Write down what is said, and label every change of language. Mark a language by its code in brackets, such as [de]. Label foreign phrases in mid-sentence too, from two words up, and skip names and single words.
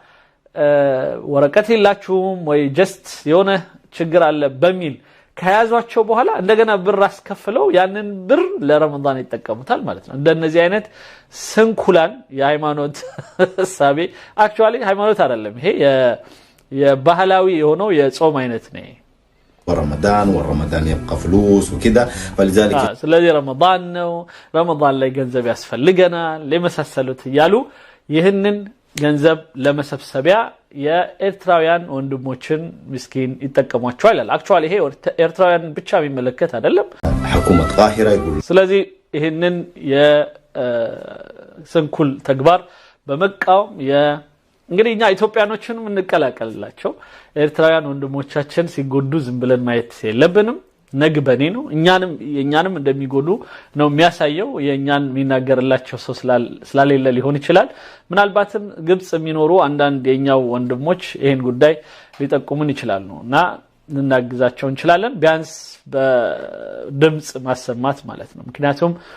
[am] ወረቀት የላችሁም ወይ ጀስት የሆነ ችግር አለ በሚል ከያዟቸው በኋላ እንደገና ብር አስከፍለው ያንን ብር ለረመዳን ይጠቀሙታል ማለት ነው። እንደነዚህ አይነት ስንኩላን የሃይማኖት ሐሳቤ አክቹአሊ ሃይማኖት አይደለም፣ ይሄ የባህላዊ የሆነው የጾም አይነት ነው። [ar] والرمضان يبقى فلوس وكده فلذلك [am] ስለዚህ ረመዳን ነው ረመዳን ላይ ገንዘብ ያስፈልገናል ለመሳሰሉት ያሉ ይህንን ገንዘብ ለመሰብሰቢያ የኤርትራውያን ወንድሞችን ምስኪን ይጠቀሟቸዋል ይላል። አክቹአሊ ይሄ ኤርትራውያን ብቻ የሚመለከት አይደለም። [ar] حكومة قاهرة يقول [am] ስለዚህ ይህንን የስንኩል ተግባር በመቃወም እንግዲህ እኛ ኢትዮጵያኖችንም እንቀላቀልላቸው ኤርትራውያን ወንድሞቻችን ሲጎዱ ዝም ብለን ማየት የለብንም። ነግበኔ ነው የኛንም እንደሚጎዱ ነው የሚያሳየው። የኛን የሚናገርላቸው ሰው ስላሌለ ሊሆን ይችላል። ምናልባትም ግብጽ የሚኖሩ አንዳንድ የኛው ወንድሞች ይሄን ጉዳይ ሊጠቁሙን ይችላሉና እንናግዛቸው እንችላለን። ቢያንስ በድምጽ ማሰማት ማለት ነው። ምክንያቱም